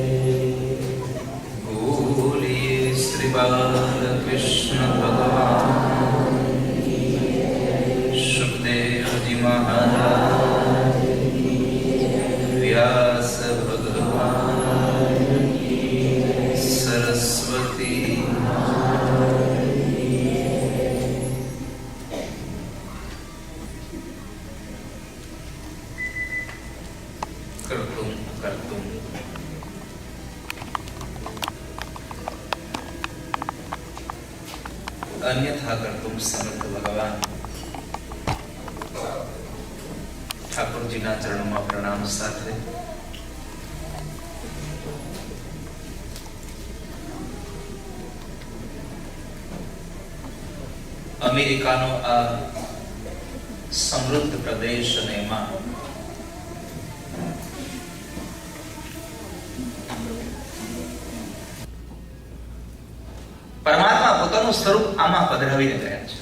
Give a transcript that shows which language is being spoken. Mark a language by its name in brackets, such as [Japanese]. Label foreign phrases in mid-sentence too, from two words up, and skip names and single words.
[Gujarati] બોલીએ શ્રી બાલકૃષ્ણ ભગવાન સુખદેવજી મહારાજ વ્યાસ ભગવાન સરસ્વતી [Sanskrit] કર્તુમ કર્તુમ अन्यथा कर्तुम समर्थ भगवान [Gujarati] ઠાકોરજીના ચરણોમાં પ્રણામ સાથે અમેરિકાનો આ સમૃદ્ધ પ્રદેશ અને એમાં પરમાત્મા પોતાનું સ્વરૂપ આમાં પધરાવીને ગયા છે.